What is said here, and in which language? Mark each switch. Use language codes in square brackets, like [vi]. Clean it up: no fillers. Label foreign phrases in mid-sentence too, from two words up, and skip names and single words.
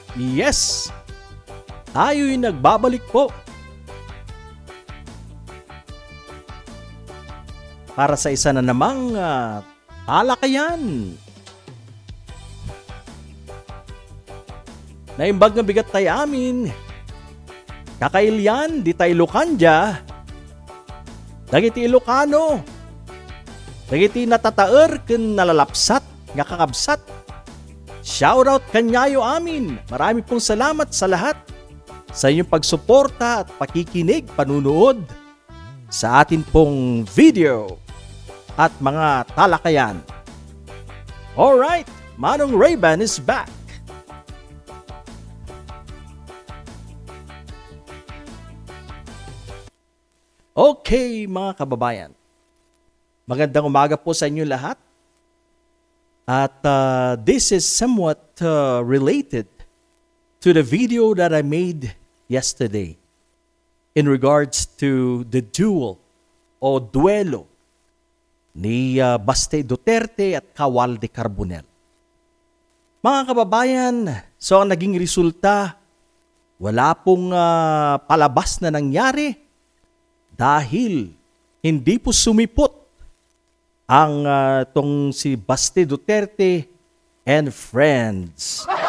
[en] Yes! [tl] Tayo'y nagbabalik po para sa isa na namang talakayan. [ilo] Naimbag nga bigat tayo amin. Kakailyan, di tayo Ilocanja. Dagiti Ilocano. Dagiti natataer ken nalalapsat nga kakabsat. Shoutout kanyayo amin. [tl] Marami pong salamat sa lahat sa inyong pagsuporta at pakikinig, panunood sa atin pong video at mga talakayan. [en] Alright, Manong Ray-Ban is back. [tl] Okay mga kababayan, magandang umaga po sa inyo lahat. [en] At this is somewhat related to the video that I made yesterday in regards to the duel o duelo ni Baste Duterte at Kawaldi Carbonell. [tl] Mga kababayan, so ang naging resulta, wala pong palabas na nangyari dahil hindi po sumipot ang tong si Baste Duterte [en] and friends.